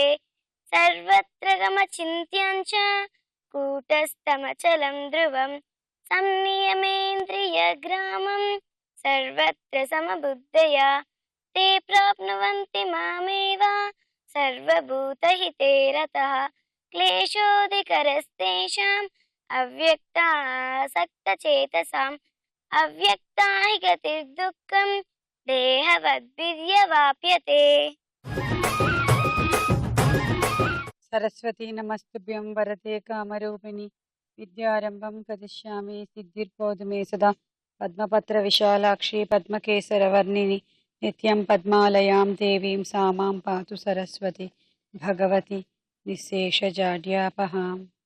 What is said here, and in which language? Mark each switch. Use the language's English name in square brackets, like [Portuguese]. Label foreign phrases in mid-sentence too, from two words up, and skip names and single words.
[Sanskrit] सर्वत्र गमचिन्त्यं च कूटस्थमचलं ध्रुवं संनियमेन्द्रियग्रामं सर्वत्र समबुद्धया ते प्राप्नुवन्ति मामेव सर्वभूतहिते रतः क्लेशोऽधिकरस्तेषाम् अव्यक्तासक्तचेतसाम् अव्यक्ता हि गतिर्दुःखं देहवद्भिर्यवाप्यते. సరస్వతి నమస్తుభ్యం వరదే కామరూపిణి విద్యారంభం కరిష్యామి సిద్ధిర్బోధు మే సదా పద్మపత్ర విశాలాక్షి పద్మకేసరవర్ణిని నిత్యం పద్మాలయాం దేవీం సామాం పాతు సరస్వతి భగవతి నిశేషజాడ్యాపహాం.